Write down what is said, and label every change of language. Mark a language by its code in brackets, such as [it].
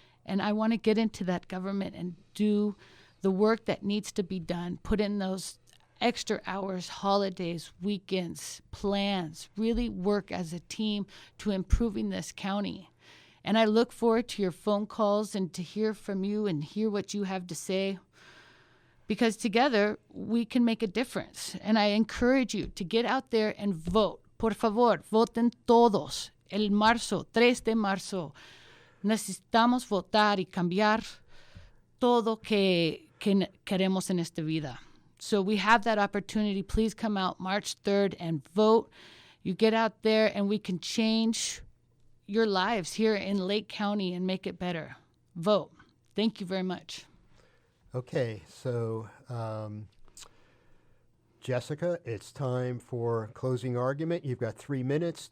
[en] And I want to get into that government and do the work that needs to be done, put in those extra hours, holidays, weekends, plans, really work as a team to improving this county. And I look forward to your phone calls and to hear from you and hear what you have to say, because together we can make a difference. And I encourage you to get out there and vote. [es] Por favor, voten todos. El 3 de marzo, necesitamos votar y cambiar todo que queremos en esta vida. [en] So we have that opportunity. Please come out March 3rd and vote. You get out there and we can change your lives here in Lake County and make it better. Vote. Thank you very much. Okay, so Jessica, it's time for closing argument. You've got 3 minutes.